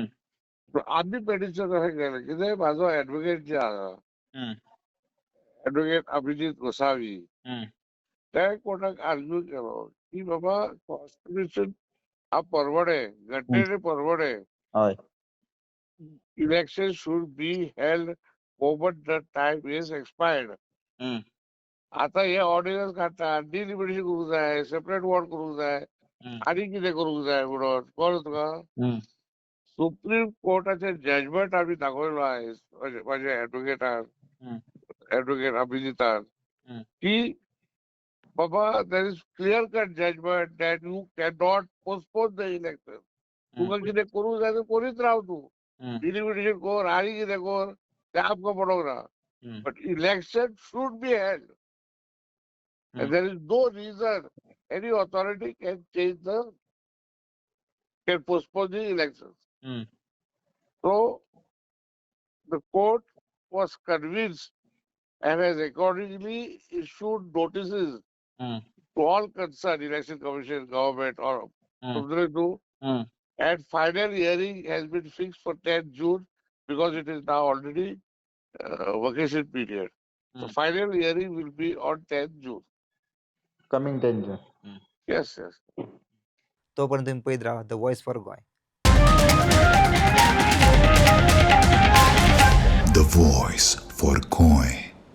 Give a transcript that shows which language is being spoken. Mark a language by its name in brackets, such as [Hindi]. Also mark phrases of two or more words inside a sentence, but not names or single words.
[Konkani] आमी पेटिशन अशें केलें कितें म्हाजो एडवोकेट जे आहा हं, एडवोकेट अभिजीत गोसावी हं, ते कोर्टाक आर्ग्यू केलो की बाबा कॉन्स्टिट्यूशन हा परवडे हं. घडणेचें परवडे हय. [English] इलेक्शन should be held moment the time is expired. हं, [Konkani] आता हे ऑर्डिनन्स काडटा डिलिमिटेशन करूंक जाय [English] separate ward [Konkani] करूंक जाय हं, आनी कितें करूंक जाय म्हणून कळ्ळें तुका. हं, सुप्रीम कोर्टाचें जजमेंट आमी दाखयलो आयज म्हाज्या एडवोकेटान हं, एडवोकेट अभिजितान हं, की बाबा [English] there is clear cut judgment that you can not postpone the election. हं, [Konkani] तुका कितें करूंक जाय तें करीत राव तूं. हं, डिलिमिटेशन कर आनी कितें कर तें आमकां पडोंक ना. हं, [English] But election should be held. हं, And there is no reason any authority can postpone the elections. हं, So the court was convinced and has accordingly issued notices हं, to all concerned, election commission, government, or हं, Subdhanu, हं, and final hearing has been fixed for 10 June because it is now already vacation period. So हं. final hearing will be on 10th June. Coming 10 June. हं. Yes, yes. [Konkani] तोपर्यंत तुम्ही पळयत राहा द व्हॉइस फॉर गोंय. [English] The Voice for Koi.